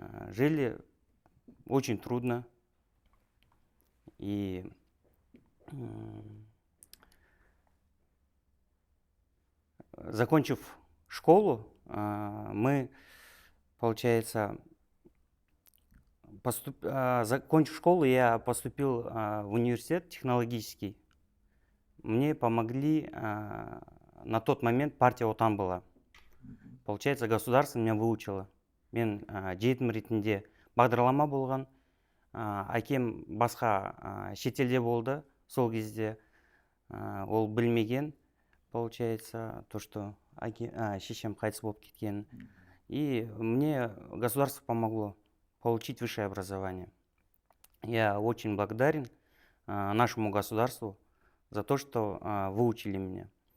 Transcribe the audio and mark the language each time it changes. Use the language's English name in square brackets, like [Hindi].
[Russian] Жили очень трудно. И закончив школу, мы, получается, закончив школу, я поступил в университет технологический. Мне помогли, на тот момент партия отан была. Получается, государство меня выучило. [Kazakh] Мен жетім ретінде бағдарлама болған. Әкем басқа шетелде болды сол кезде. Ол білмеген, [Russian] получается, то, что [Kazakh] шешем қайтыс болып кеткен. [Russian] И мне государство помогло получить высшее образование. Я очень благодарен нашему государству за то, что выучили меня.